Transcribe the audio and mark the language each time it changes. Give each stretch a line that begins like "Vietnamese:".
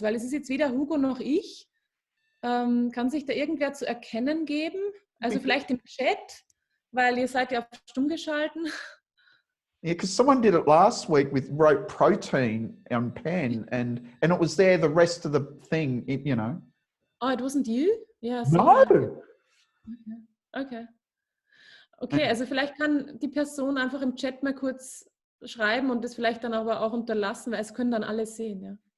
German: Weil es ist jetzt weder Hugo noch ich. Kann sich da irgendwer zu erkennen geben? Also vielleicht im Chat, weil ihr seid ja auf stumm geschalten.
English: Yeah, because someone did it last week wrote protein on pen and it was there the rest of the thing, you know. Oh, it wasn't you? Yeah. No.
German: Okay, also vielleicht kann die Person einfach im Chat mal kurz schreiben und das vielleicht dann aber auch unterlassen, weil es können dann alle sehen, ja.